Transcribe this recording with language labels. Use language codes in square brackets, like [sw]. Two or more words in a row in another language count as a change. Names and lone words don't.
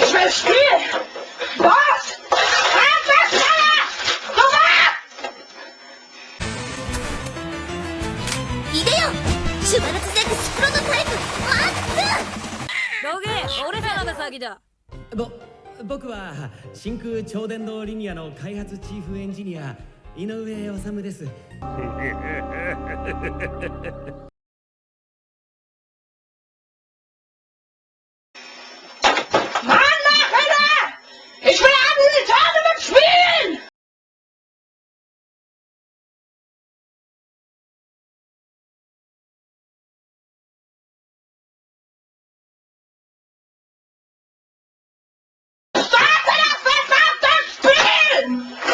[de] will spielen! Was? Einfach schneller! Sofort! [ja] いでよシュバルツゼクスプロトタイプマックロゲ俺様が先だ。僕は真空超電導リニアの開発チーフエンジニア井上治です。 [de] Ich will haben die Tage mit Spielen! Starte das verdammte Spiel!